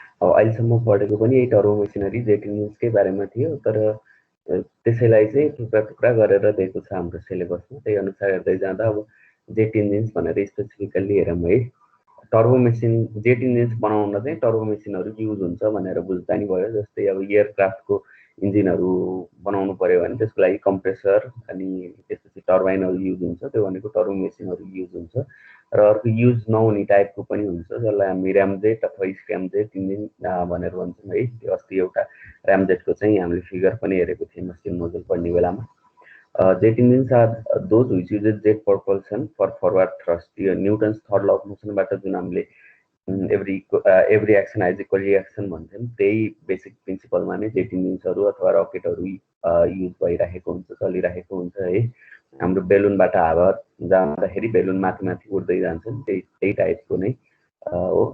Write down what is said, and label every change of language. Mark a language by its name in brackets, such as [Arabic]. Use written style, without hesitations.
[Nepali] अब अहिलेसम्म पढेको पनि यही टर्बो मेसिनरी जेट इन्जिन्सकै बारेमा थियो, तर त्यसैलाई चाहिँ टुक्रा टुक्रा गरेर दिएको छ हाम्रो सिलेबसमा। त्यही अनुसार हेर्दै जाँदा अब जेट इन्जिन्स भनेर स्पेसिफिकल्ली हेरौँ है। टर्बो मेसिन जेट इन्जिन्स बनाउन चाहिँ टर्बो मेसिनहरू युज हुन्छ भनेर बुझ्दा नि भयो। जस्तै अब एयरक्राफ्टको इन्जिनहरू बनाउनु पर्यो भने त्यसको लागि कम्प्रेसर अनि त्यसपछि टर्बाइनहरू युज हुन्छ, त्यो भनेको टर्बो मेसिनहरू युज हुन्छ। र अर्को युज नहुने टाइपको पनि हुन्छ, जसलाई हामी ऱ्यामजेट अथवा स्क्यामजेट इन्जिन भनेर भन्छौँ है। त्यो अस्ति एउटा ऱ्यामजेटको चाहिँ हामीले फिगर पनि हेरेको थियौँ स्टिम नोजल पढ्ने बेलामा। [English] Jet engines are those which uses jet propulsion for forward thrust. [Nepali] यो न्युटन्स थर्ड ल अफ मोसनबाट जुन हामीले [English] every action has equal reaction [Nepali] भन्छौँ, त्यही बेसिक प्रिन्सिपलमा नै जेट इन्जिन्सहरू अथवा रकेटहरू युज भइरहेको हुन्छ, चलिरहेको हुन्छ है। हाम्रो बेलुनबाट हावा जाँदाखेरि बेलुन माथि माथि उड्दै जान्छन्, त्यही टाइपको नै हो।